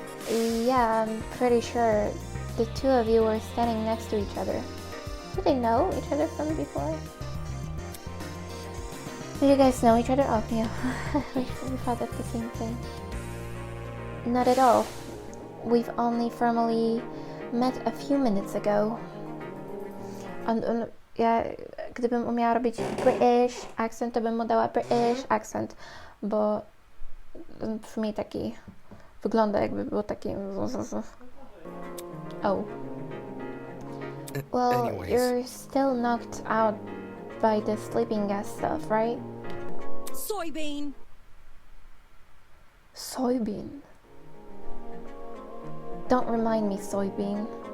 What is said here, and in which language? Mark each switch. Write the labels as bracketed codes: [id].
[en] Yeah, I'm pretty sure the two of you were standing next to each other. Did they know each other from before? Do you guys know each other? Oh, yeah. we thought of the same thing. Not at all. We've only formally met a few minutes ago. [pl] Ja, gdybym umiała robić [en] British accent, [pl] to bym mu dała British accent, bo brzmi taki, wygląda jakby był taki... [en] Oh. Well, Anyways. you're still knocked out by the sleeping gas stuff, right? Soybean! Soybean. Don't remind me, soybean.